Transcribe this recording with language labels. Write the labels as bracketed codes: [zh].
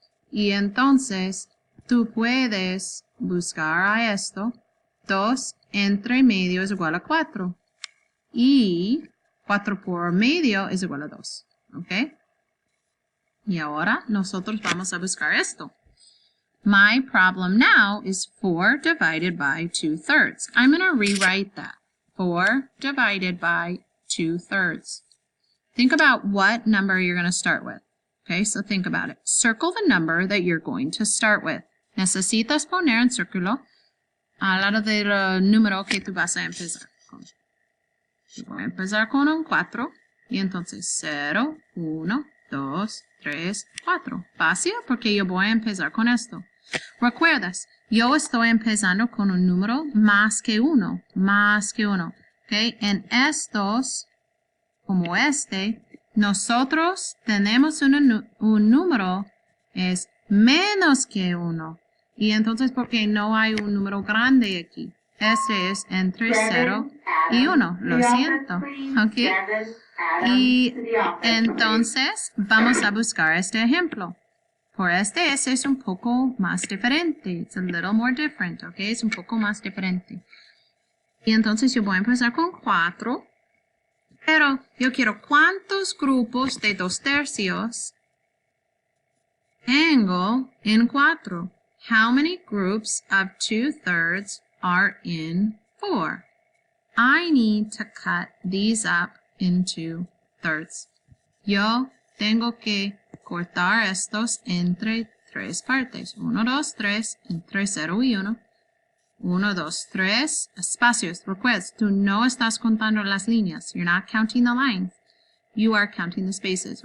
[es] Y entonces tú puedes buscar a esto. 2 entre medio es igual a 4. Y 4 por medio es igual a 2. ¿Ok? Y ahora nosotros vamos a buscar esto. [en] My problem now is 4 divided by 2/3. I'm going to rewrite that. 4 divided by 2/3. Think about what number you're going to start with. Okay, so think about it. Circle the number that you're going to start with. [es] Necesitas poner en círculo al lado del número que tú vas a empezar con. Yo voy a empezar con un 4 y entonces 0, 1, 2, 3, 4. Fácil porque yo voy a empezar con esto. ¿Recuerdas? Yo estoy empezando con un número más que 1. ¿Okay? En estos, como este, nosotros tenemos un número es menos que 1. Y entonces, porque no hay un número grande aquí. Este es entre 0 y 1. Lo siento. ¿Ok? Y entonces, vamos a buscar este ejemplo. Por este es un poco más diferente. [en] It's a little more different, [es] ¿ok? Es un poco más diferente. Y entonces yo voy a empezar con 4. Pero yo quiero cuántos grupos de 2/3 tengo en 4. [en] How many groups of 2/3 are in 4? I need to cut these up into thirds. [es] Yo tengo que cortar estos entre 3 partes. 1, 2, 3, entre 0 y 1. 1, 2, 3, espacios. Recuerda, tú no estás contando las líneas. [en] You're not counting the lines. You are counting the spaces.